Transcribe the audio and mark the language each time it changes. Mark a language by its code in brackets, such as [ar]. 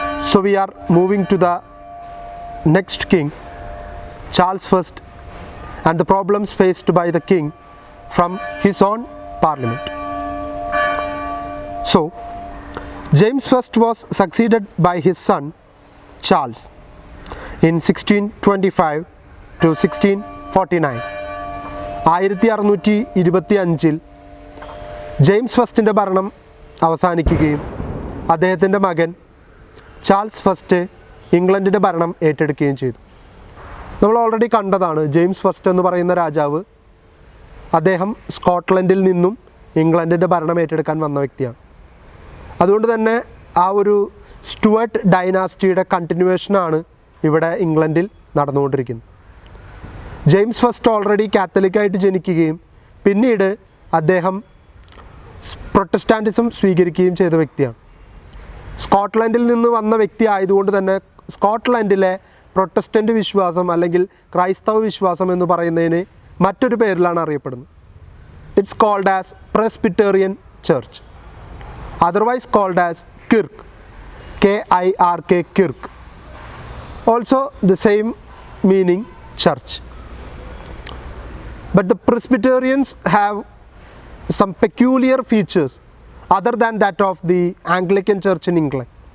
[en] So we are moving to the next king, Charles I, and the problems faced by the king from his own Parliament. So, James I was succeeded by his son Charles in 1625 to 1649. [ml] 1625 James ഫസ്റ്റിൻ്റെ ഭരണം അവസാനിക്കുകയും അദ്ദേഹത്തിൻ്റെ മകൻ Charles first ഇംഗ്ലണ്ടിൻ്റെ ഭരണം ഏറ്റെടുക്കുകയും ചെയ്തു. നമ്മൾ already കണ്ടതാണ്, James first എന്ന് പറയുന്ന രാജാവ് അദ്ദേഹം സ്കോട്ട്ലൻഡിൽ നിന്നും ഇംഗ്ലണ്ടിൻ്റെ ഭരണം ഏറ്റെടുക്കാൻ വന്ന വ്യക്തിയാണ്. അതുകൊണ്ട് തന്നെ ആ ഒരു സ്റ്റുവർട്ട് ഡൈനാസ്റ്റിയുടെ കണ്ടിന്യൂവേഷനാണ് ഇവിടെ ഇംഗ്ലണ്ടിൽ നടന്നുകൊണ്ടിരിക്കുന്നത്. ജെയിംസ് ഫസ്റ്റ് ഓൾറെഡി കാത്തലിക്കായിട്ട് ജനിക്കുകയും പിന്നീട് അദ്ദേഹം പ്രൊട്ടസ്റ്റാൻറ്റിസം സ്വീകരിക്കുകയും ചെയ്ത വ്യക്തിയാണ്. സ്കോട്ട്ലൻഡിൽ നിന്ന് വന്ന വ്യക്തി ആയതുകൊണ്ട് തന്നെ സ്കോട്ട്ലൻഡിലെ പ്രൊട്ടസ്റ്റൻ്റ് വിശ്വാസം അല്ലെങ്കിൽ ക്രൈസ്തവ വിശ്വാസം എന്ന് പറയുന്നതിന് മറ്റൊരു പേരിലാണ് അറിയപ്പെടുന്നത്. [en] It's called as Presbyterian church, otherwise called as Kirk, K-I-R-K, Kirk. Also the same meaning, church. But the Presbyterians have some peculiar features other than that of the Anglican Church in England.